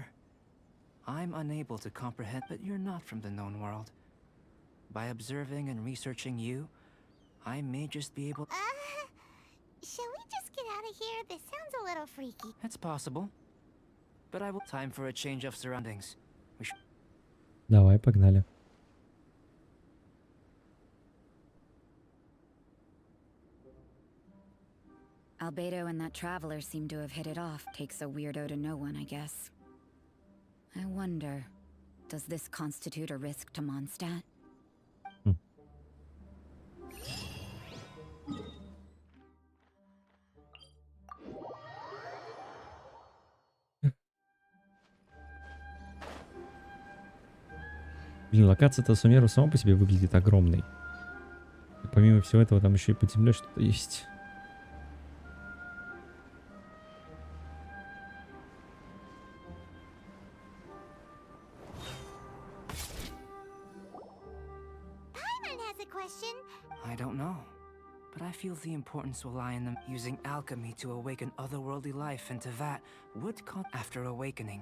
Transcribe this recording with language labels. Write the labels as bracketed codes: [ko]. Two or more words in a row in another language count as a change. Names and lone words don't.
[en] I'm unable to comprehend, but you're not from the known world. By observing and researching you, I may just be able... Shall we just get out of here? This sounds a little freaky. It's possible. But I will... Time for a change of surroundings. We should... [ru] Давай, погнали. [en] Albedo and that traveler seem to have hit it off. Takes a weirdo to know one, I guess. I wonder, does this constitute a risk to Mondstadt? [ru] Блин, локация-то Сумеру сама по себе выглядит огромной. И помимо всего этого, там еще и под землей что-то есть. [en] I don't know, but I feel the importance will lie in them using alchemy to awaken otherworldly life into that would come after awakening.